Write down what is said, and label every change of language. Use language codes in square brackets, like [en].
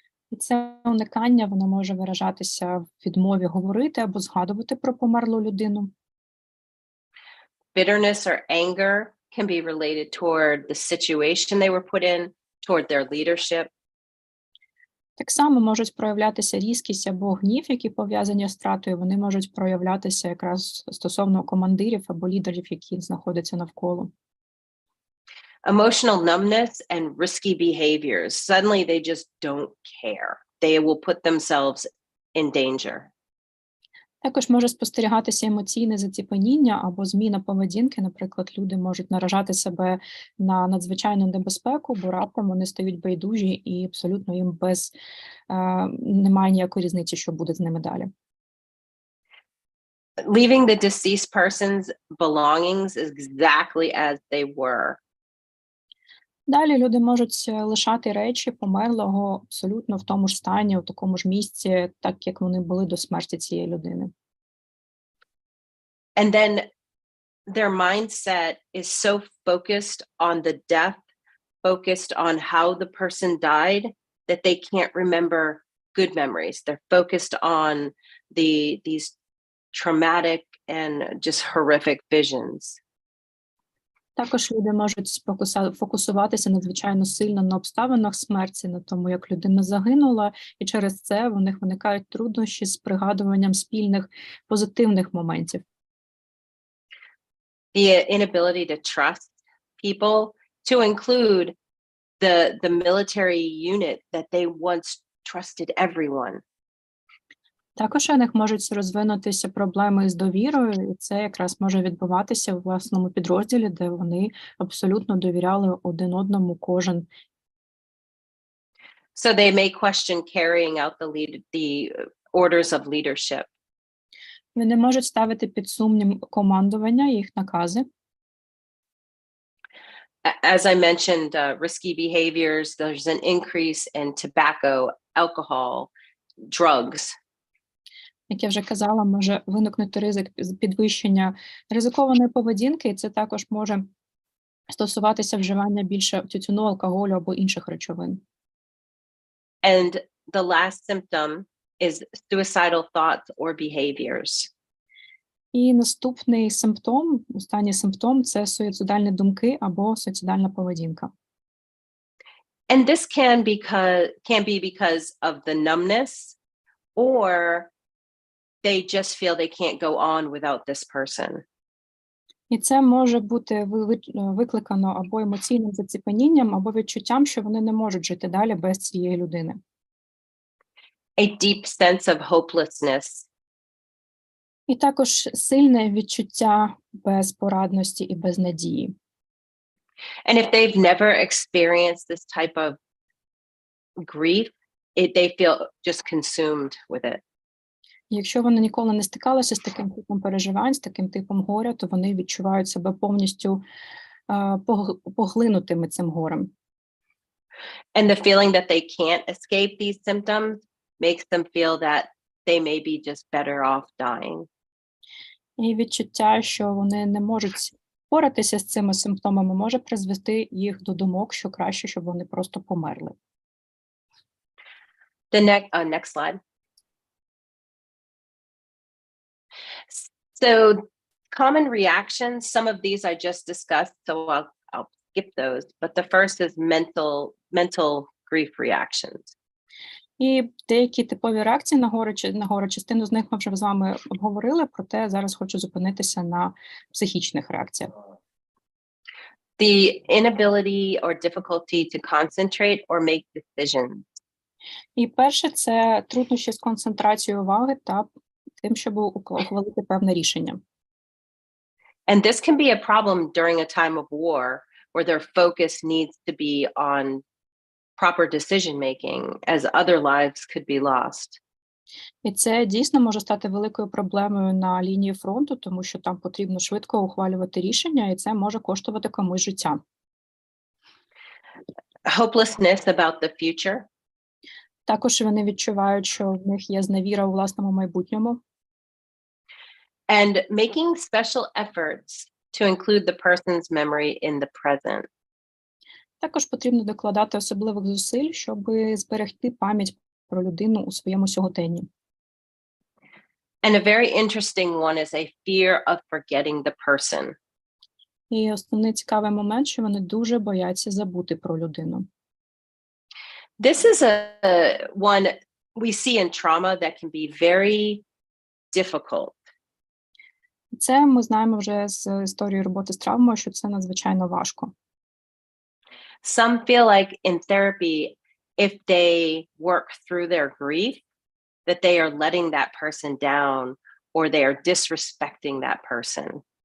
[uk] і це уникання, воно може виражатися в відмові говорити або згадувати про померлу людину. [en] Bitterness or anger can be related toward the situation they were put in, toward their leadership. [uk] Так само можуть проявлятися різкість або гнів, які пов'язані з втратою, вони можуть проявлятися якраз стосовно командирів або лідерів, які знаходяться навколо. [en] Emotional numbness and risky behaviors. Suddenly they just don't care. They will put themselves in danger. [uk] Також може спостерігатися емоційне заціпеніння або зміна поведінки. Наприклад, люди можуть наражати себе на надзвичайну небезпеку, бо раптом вони стають байдужі і абсолютно їм немає ніякої різниці, що буде з ними далі. [en] Leaving the deceased person's belongings exactly as they were. [uk] Далі люди можуть лишати речі померлого абсолютно в тому ж стані, у такому ж місці, так як вони були до смерті цієї людини. [en] And then their mindset is so focused on the death, focused on how the person died, that they can't remember good memories. They're focused on these traumatic and just horrific visions. [uk] Також люди можуть фокусуватися надзвичайно сильно на обставинах смерті, на тому, як людина загинула, і через це в них виникають труднощі з пригадуванням спільних позитивних моментів. [en] the inability to trust people, to include the military unit that they once trusted everyone. [uk] Також у них можуть розвинутися проблеми з довірою, і це якраз може відбуватися у власному підрозділі, де вони абсолютно довіряли один одному кожен. [en] So they may question carrying out the orders of leadership. [uk] Вони можуть ставити під сумнів командування, їх накази. [en] As I mentioned, risky behaviors, there's an increase in tobacco, alcohol, drugs. [uk] Як я вже казала, може виникнути ризик підвищення ризикованої поведінки, і це також може стосуватися вживання більше тютюну, алкоголю або інших речовин. [en] And the last symptom is suicidal thoughts or behaviors. [uk] І наступний симптом, останній симптом – це суїцидальні думки або суїцидальна поведінка. [en] And this can be because of the numbness, or they just feel they can't go on without this person. [uk] І це може бути викликано або емоційним заціпенінням, або відчуттям, що вони не можуть жити далі без цієї людини. [en] A deep sense of hopelessness. [uk] І також сильне відчуття безпорадності і безнадії. [en] And if they've never experienced this type of grief, they feel just consumed with it. [uk] Якщо вони ніколи не стикалися з таким типом переживань, з таким типом горя, то вони відчувають себе повністю поглинутими цим горем. [en] And the feeling that they can't escape these symptoms makes them feel that they may be just better off dying. [uk] І відчуття, що вони не можуть впоратися з цими симптомами, може призвести їх до думок, що краще, щоб вони просто померли. [en] The next slide. So common reactions, some of these I just discussed, so I'll skip those. But the first is mental grief reactions. [uk] І деякі типові реакції на горе, частину з них ми вже з вами обговорили, проте зараз хочу зупинитися на психічних реакціях. [en] The inability or difficulty to concentrate or make decisions. [uk] І перше – це труднощі з концентрацією уваги та тим, щоб ухвалити певне рішення. [en] And this can be a problem during a time of war where their focus needs to be on proper decision making, as other lives could be lost. [uk] І це дійсно може стати великою проблемою на лінії фронту, тому що там потрібно швидко ухвалювати рішення, і це може коштувати комусь життя. [en] Hopelessness about the future. [uk] Також вони відчувають, що в них є зневіра у власному майбутньому. [en] And making special efforts to include the person's memory in the present. [uk] Також потрібно докладати особливих зусиль, щоб зберегти пам'ять про людину у своєму сьогоденні. [en] And a very interesting one is a fear of forgetting the person. [uk] І основний цікавий момент, що вони дуже бояться забути про людину. [en] This is one we see in trauma that can be very difficult. [uk] Це ми знаємо вже з історії роботи з травмою, що це надзвичайно важко. [en] Some feel like in therapy, if they work through their grief, that they are letting that person down or they are disrespecting that person.